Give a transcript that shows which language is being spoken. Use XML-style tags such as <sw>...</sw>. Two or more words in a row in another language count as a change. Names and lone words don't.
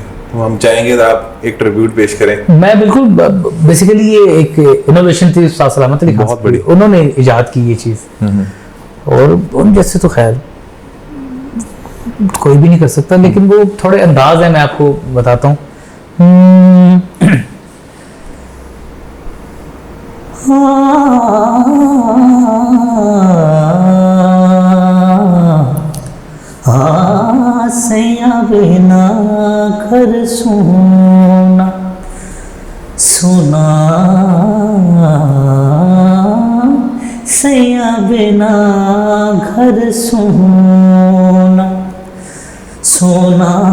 <hi>तो हम चाहेंगे तो आप एक ट्रिब्यूट पेश करें। मैं बिल्कुल, बेसिकली ये एक इनोवेशन थी उस्ताद सलामत अली खान, बहुत बड़ी, उन्होंने इजाद की ये चीज, और उन जैसे तो खैर कोई भी नहीं कर सकता, लेकिन वो थोड़े अंदाज है, मैं आपको बताता हूँ। सैया बिना घर सोना सोना, सैया बिना घर सोना सोना</hi>